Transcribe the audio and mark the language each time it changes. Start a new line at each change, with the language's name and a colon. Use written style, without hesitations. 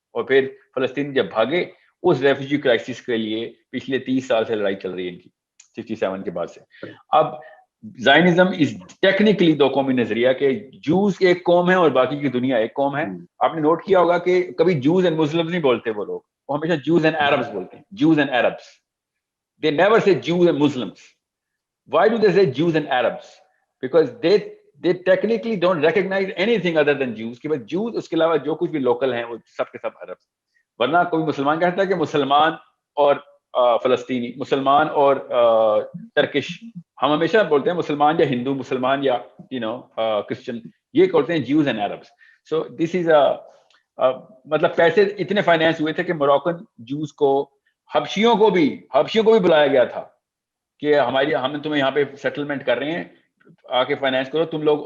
Urdu: اور پھر فلسطین جب بھاگے, اس ریفیوجی کرائسس کے لیے پچھلے 30 سال سے لڑائی چل رہی ہے ان کی 67 کے بعد سے. اب
English: Zionism is technically
Urdu: دو قومی نظریہ کہ جوز ایک قوم ہے اور باقی کی دنیا ایک قوم ہے. آپ نے نوٹ کیا ہوگا کہ کبھی
English: Jews and Muslims
Urdu: نہیں بولتے وہ لوگ, وہ ہمیشہ
English: Jews and Arabs
Urdu: بولتے ہیں.
English: Jews and Arabs, they never say Jews and Muslims. Why do they say Jews and Arabs? Because they technically don't recognize anything other than Jews.
Urdu: کہ Jews اس کے علاوہ جو کچھ بھی لوکل ہیں وہ سب کے سب عرب. ورنہ کوئی مسلمان کہتا ہے کہ مسلمان اور فلسطینی, مسلمان اور ترکش, ہم ہمیشہ بولتے ہیں مسلمان یا ہندو, مسلمان یا کرسچن, یہ بولتے ہیں
English: Jews and Arabs. So this is
Urdu: مطلب پیسے اتنے فائنینس ہوئے تھے کہ موراکن جوز کو حبشیوں کو بھی بلایا گیا تھا کہ ہم تمہیں یہاں پہ سیٹلمنٹ کر رہے ہیں, آ کے فائنینس کرو تم لوگ.